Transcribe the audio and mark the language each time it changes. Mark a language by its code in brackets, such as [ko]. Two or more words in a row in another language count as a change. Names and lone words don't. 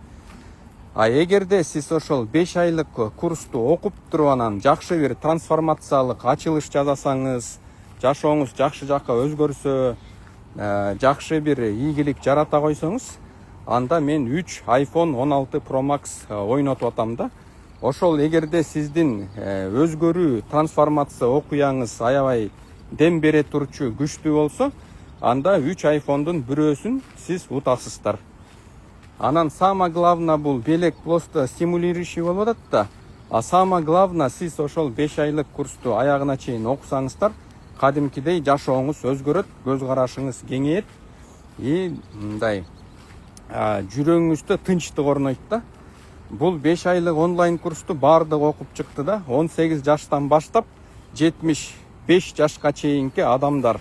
[ky] Эгерде сиз ошол 5 айлык курсту окуп туруп, анан жакшы бир трансформациялык ачылыш жасасаңыз, жашооңуз жакшы жакка өзгөрсө, жакшы бир ийгилик жарата койсоңуз, анда мен 3 iPhone 16 Pro Max ойнотуп атам да. Ошол эгерде сиздин өзгөрүү трансформация окуяңыз аябай дем бере турчу күчтүү болсо, анда 3 айфондун бирөөсүн сиз утасыздар. Анан [ru] самое главное [ky] бул белек [ru] просто стимулирующий [ky] болуп атат да. [ru] А самое главное [ky] сиз ошол 5 айлык курсту аягына чейин окусаңыздар, кадимкидей жашооңуз өзгөрөт, көз карашыңыз кеңейет и мындай жүрөгүңүздө тынчтык орнойт да. Бул 5 айлык онлайн курсту баардыгы окуп чыкты да. 18 жаштан баштап 75 жашка чейинки адамдар.